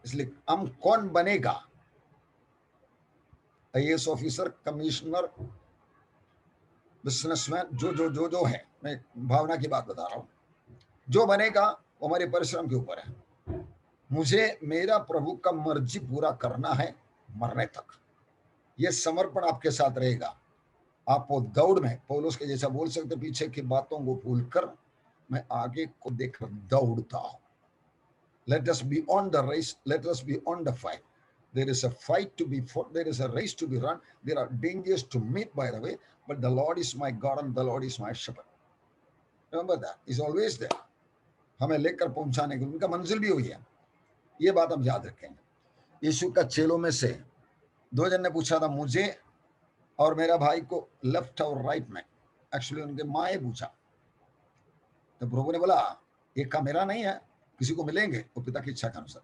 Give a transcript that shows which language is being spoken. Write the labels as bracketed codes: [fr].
[hi] इसलिए हम कौन बनेगा, आईएएस ऑफिसर, कमिश्नर, बिजनेसमैन, जो है, मैं भावना की बात बता रहा हूं, जो बनेगा वो हमारे परिश्रम के ऊपर है। मुझे मेरा प्रभु का मर्जी पूरा करना है मरने तक। ये समर्पण आपके साथ रहेगा। आप वो दौड़ में पौलुस के जैसा बोल सकते, पीछे की बातों को भूलकर मैं आगे को देखकर दौड़ता हूं। [en] Let us be on the race, let us be on the fight. There is a fight to be fought, there is a race to be run, there are dangers to meet by the way, but the Lord is my God and the Lord is my shepherd. Remember that, He's always there. [hi] हमें लेकर पहुंचाने के लिए उनका मंजिल भी हुई है, ये बात हम याद रखेंगे। यीशु का चेलों में से 2 जन ने पूछा था, मुझे और मेरा भाई को लेफ्ट और राइट में एक्चुअली उनके माँ ने पूछा, तो प्रभु ने बोला ये काम मेरा नहीं है, किसी को मिलेंगे वो पिता की इच्छा के अनुसार।